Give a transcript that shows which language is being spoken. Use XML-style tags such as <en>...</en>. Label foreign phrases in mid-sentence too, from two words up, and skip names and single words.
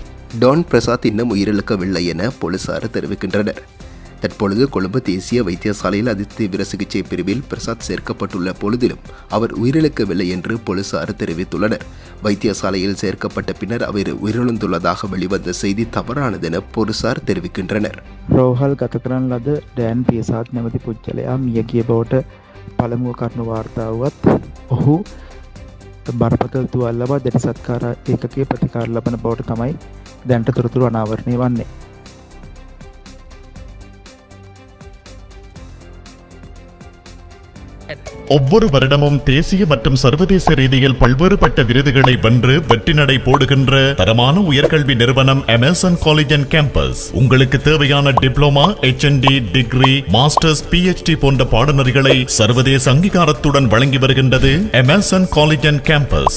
<ta>டான் பிரசாத் இன்னும் உயிரிழக்கவில்லை என போலீசார் தெரிவிக்கின்றனர். தற்பொழுது கொழும்பு தேசிய வைத்தியசாலையில் அதிதீவிர சிகிச்சை பிரிவில் பிரசாத் சேர்க்கப்பட்டுள்ள பொழுதிலும் அவர் உயிரிழக்கவில்லை என்று போலீசார் தெரிவித்துள்ளனர். வைத்தியசாலையில் சேர்க்கப்பட்ட பின்னர் அவர் உயிரிழந்துள்ளதாக வெளிவந்த செய்தி தவறானது என போலீசார் தெரிவிக்கின்றனர்.</ta> <si>රෝහල් ගත කරන ලද ඩෑන් පියසාත් නැමැති පුද්ගලයා මිය ගිය බවට පළමුව කරුණු වාර්තා වුවත් ඔහු බරපතල තුවාල ලබා දැඩි සත්කාර ඒකකයේ ප්‍රතිකාර ලබන බවට තමයි දැනට තොරතුරු අනාවරණය වන්නේ.</si> <ta>ஒவ்வொரு வருடமும் தேசிய மற்றும் சர்வதேச ரீதியில் பல்வேறுபட்ட விருதுகளை வென்று வெற்றி நடை போடுகின்ற தரமான உயர்கல்வி நிறுவனம் அமேசன் காலேஜ் அண்ட் கேம்பஸ் உங்களுக்கு தேவையான டிப்ளமா, HND, டிகிரி, மாஸ்டர்ஸ், PhD போன்ற பாடநெறிகளை சர்வதேச அங்கீகாரத்துடன் வழங்கி வருகின்றது அமேசன் காலேஜ் அண்ட் கேம்பஸ்.</ta>